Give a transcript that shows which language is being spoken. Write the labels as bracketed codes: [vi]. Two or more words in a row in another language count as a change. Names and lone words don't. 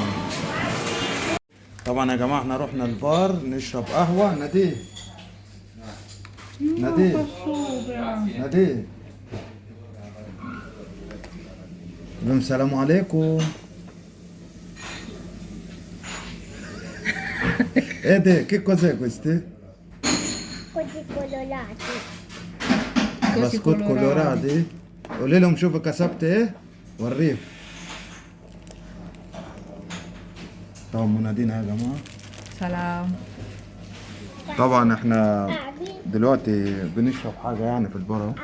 [ar] طبعا يا جماعة احنا رحنا البار نشرب قهوة. ناديه ناديه ناديه السلام عليكم. ايه ده [it] che cos'è queste؟ Così colorati. [ar] بسكوت كولورادي. قولي لهم شوفوا كسبت ايه وريه. طبعا منادينا يا جماعة. سلام. طبعا احنا دلوقتي بنشرب حاجة يعني في البار اهو.